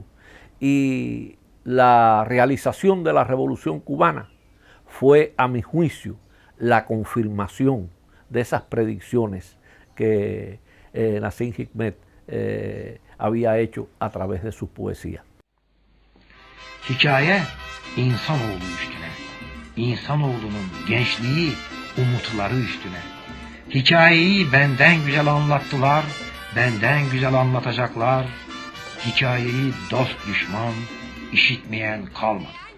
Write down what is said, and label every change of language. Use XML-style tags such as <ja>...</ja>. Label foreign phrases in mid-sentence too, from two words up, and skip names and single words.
<es>Y la realización de la Revolución Cubana fue, a mi juicio, la confirmación de esas predicciones que Nassim Hikmet había hecho a través de sus poesías.</es> <tr>Hikaye insanoğlu üstüne, insanoğlunun gençliği, umutları üstüne. Hikayeyi benden güzel anlattılar, benden güzel anlatacaklar. Hikayeyi dost düşman, işitmeyen kalmadı.</tr>